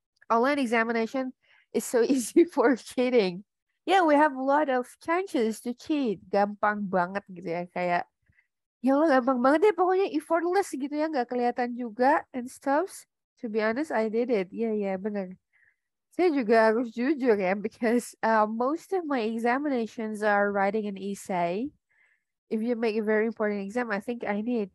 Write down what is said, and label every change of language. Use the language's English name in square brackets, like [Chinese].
[English] Online examination is so easy for cheating. Yeah, we have a lot of chances to cheat. [Indonesian] Gampang banget gitu ya. Kayak, ya Allah gampang banget deh. Pokoknya effortless gitu ya. Nggak kelihatan juga [English] and stuff. To be honest, I did it. Iya, yeah, bener. [Indonesian] Saya juga harus jujur ya. [English] Because most of my examinations are writing an essay. If you make a very important exam, I think I need.